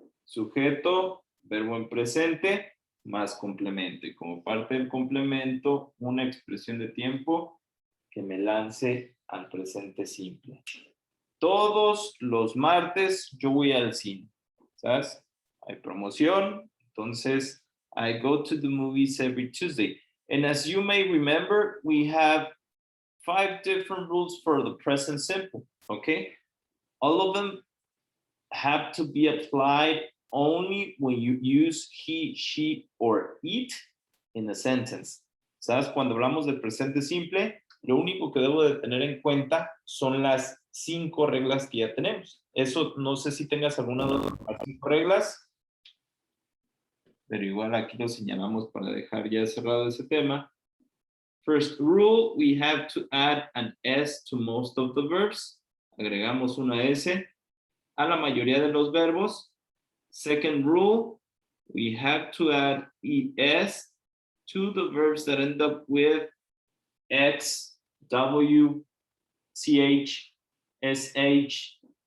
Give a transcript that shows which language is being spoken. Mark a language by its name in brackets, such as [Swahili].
[Spanish] Sujeto, verbo en presente, más complemento. Y como parte del complemento, una expresión de tiempo que me lance al presente simple. Todos los martes yo voy al cine, ¿sabes? Hay promoción, entonces [English] I go to the movies every Tuesday. And as you may remember, we have 5 different rules for the present simple, okay? All of them have to be applied only when you use he, she, or it in a sentence. [Spanish] ¿Sabes? Cuando hablamos del presente simple, lo único que debo de tener en cuenta son las 5 reglas que ya tenemos. Eso no sé si tengas alguna de las 5 reglas, pero igual aquí lo señalamos para dejar ya cerrado ese tema. [English] First rule, we have to add an S to most of the verbs. [Spanish] Agregamos una S a la mayoría de los verbos. [English] Second rule, we have to add ES to the verbs that end up with X, W, CH, SH.